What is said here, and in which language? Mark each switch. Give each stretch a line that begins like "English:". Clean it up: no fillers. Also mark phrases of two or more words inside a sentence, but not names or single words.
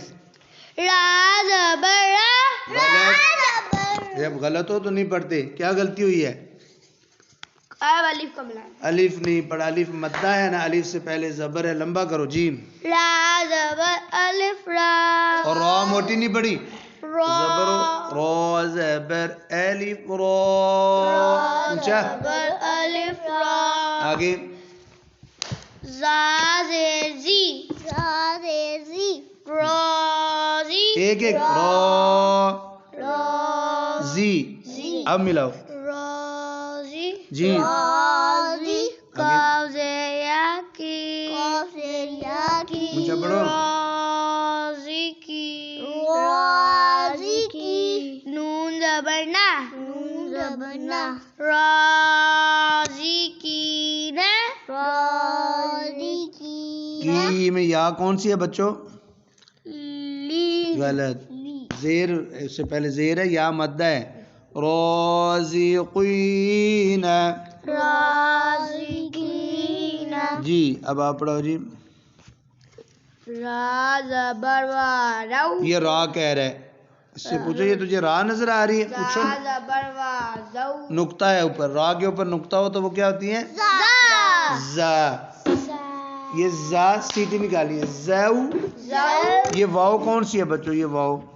Urdu: را زبر را غلط. جب غلط ہو تو نہیں پڑھتے. کیا غلطی ہوئی ہے؟ الف کو ملانا. الف نہیں پڑھا، الف مدہ ہے نا، الف سے پہلے زبر ہے. لمبا کرو. جیم. را زبر الف را. اور را موٹی نہیں پڑھی. را زبر را زبر الف را. اونچا. زبر الف را. آگے. زا زیر زی. زا زیر زی. را زی. ایک ایک. را را زی. زی. اب ملاؤ. را زی. جی. را زی. کاف زیر یا کی. کاف زیر یا کی. اونچا پڑھو. رازی کی. رازی کی. نون زبر نا. نون زبر نا. رازی کی نا. رازی کی نا. کی میں یا کون سی ہے بچوں؟ لی. غلط. زیر اس سے پہلے زیر ہے، یا مدہ ہے. رازقین. رازقین. جی اب آپ پڑھو. جی را زبر وا. رو. یہ را کہہ رہا ہے، اس سے پوچھو یہ تجھے را نظر آ رہی ہے؟ پوچھو. را زبر وا. زو. نقطہ ہے اوپر، را کے اوپر نقطہ ہو تو وہ کیا ہوتی ہے؟ زا. زا. یہ زا سیٹی نکالیے. زو. زو. یہ واو کون سی ہے بچوں؟ یہ واو